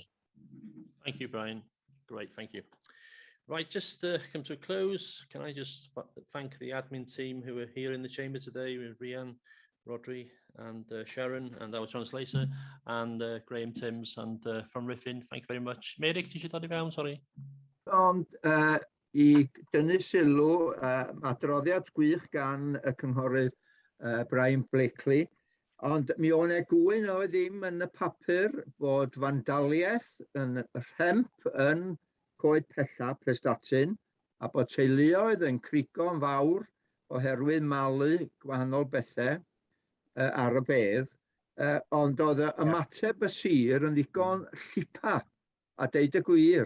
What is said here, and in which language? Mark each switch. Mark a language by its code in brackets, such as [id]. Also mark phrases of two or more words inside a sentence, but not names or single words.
[en] Thank you, Brian. Great, thank you. Right, just come to a close. Can I just thank the admin team who are here in the chamber today with Rhian, Rodri, and Sharon, and our translator, and Graham Timms, and from Riffin. Thank you very much. [cy] Meric, ti eisiau dod I fewn, sorry? Ond I dynnu sylw, adroddiad gwych gan y cynghorydd Brian Blakely, ond mi o'n e gwyn o ddim yn y papur bod fandaliaeth yn y rhemp yn Coed Pella, Prestatyn, a bod teuluoedd yn crigo'n fawr oherwydd malu gwahanol bethau ar y bedd, ond oedd y ymateb y sir yn ddigon llipa a deud y gwir.